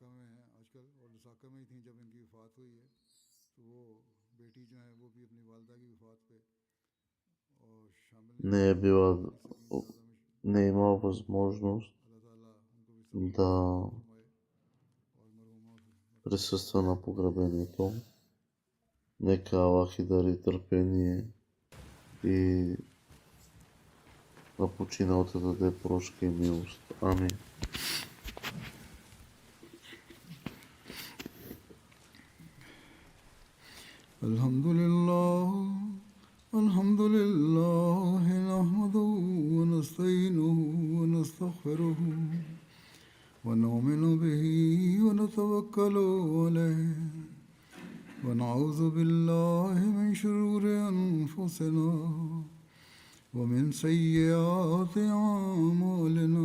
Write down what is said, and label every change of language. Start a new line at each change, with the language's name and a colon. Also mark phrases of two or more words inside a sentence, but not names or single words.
Bulgarian: не е имала възможност да присъства на погребението. Нека Аллах и дари търпение и на починалата да даде прошка и милост. Амин.
Arabic: الحمد لله نحمده ونستعينه ونستغفره ونؤمن به ونتوكل عليه ونعوذ بالله من شرور أنفسنا ومن سيئات أعمالنا